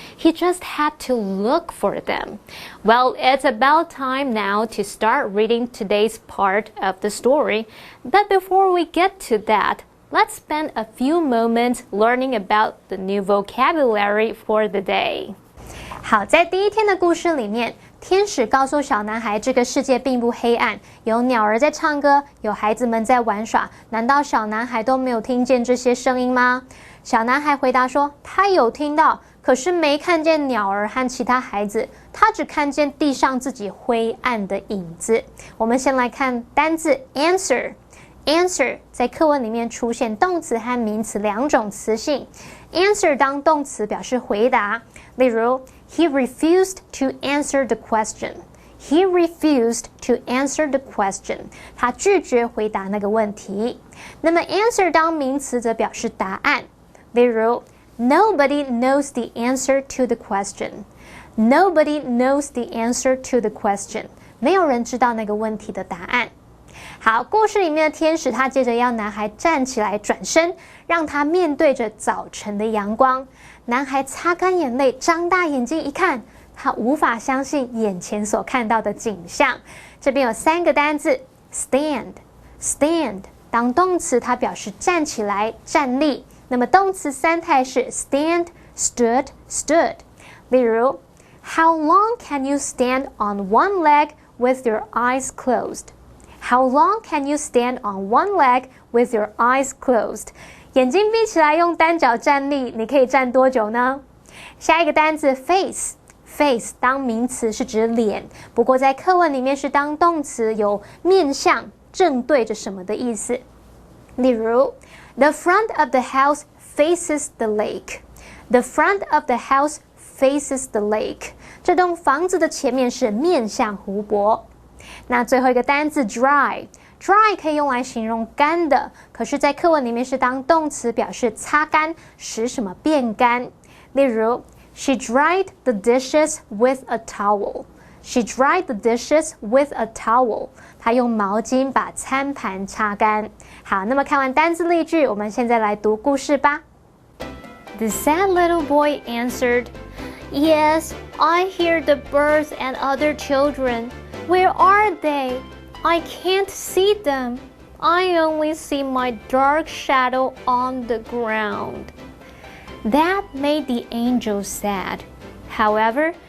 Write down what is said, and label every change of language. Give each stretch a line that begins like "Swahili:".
English: He just had to look for them. Well, it's about time now to start reading today's part of the story. But before we get to that, let's spend a few moments learning about the new vocabulary for the day.
Chinese: 好，在第一天的故事里面，天使告诉小男孩，这个世界并不黑暗，有鸟儿在唱歌，有孩子们在玩耍。难道小男孩都没有听见这些声音吗？小男孩回答说，他有听到，可是没看见鸟儿和其他孩子，他只看见地上自己灰暗的影子。我们先来看单字 answer。Answer 在课文里面出现动词和名词两种词性。
English: Answer
Chinese: 当动词表示回答，例如
English: He refused to answer the question. He refused to answer the question.
Chinese: 他拒绝回答那个问题。那么 answer 当名词则表示答案，例如
English: Nobody knows the answer to the question. Nobody knows the answer to the question.
Chinese: 没有人知道那个问题的答案。好，故事里面的天使他接着要男孩站起来转身，让他面对着早晨的阳光。男孩擦干眼泪，张大眼睛一看，他无法相信眼前所看到的景象。这边有3个单字 stand 当动词它表示站起来站立，那么动词三态是 stand stood。例如
English: How long can you stand on one leg with your eyes closed?How long can you stand on one leg with your eyes closed?
Chinese: 眼睛闭起来用单脚站立，你可以站多久呢？下一个单字 face 当名词是指脸，不过在课文里面是当动词，有面向、正对着什么的意思。例如
English: The front of the house faces the lake. The front of the house faces the lake.
Chinese: 这栋房子的前面是面向湖泊。那最后一个单字 dry 可以用来形容干的，可是在课文里面是当动词，表示擦干，使什么变干。例如
English: She dried the dishes with a towel. She dried the dishes with a towel.
Chinese: 她用毛巾把餐盘擦干。好，那么看完单字例句，我们现在来读故事吧。
English: The sad little boy answered, Yes, I hear the birds and other children.Where are they? I can't see them. I only see my dark shadow on the ground. That made the angel sad. However,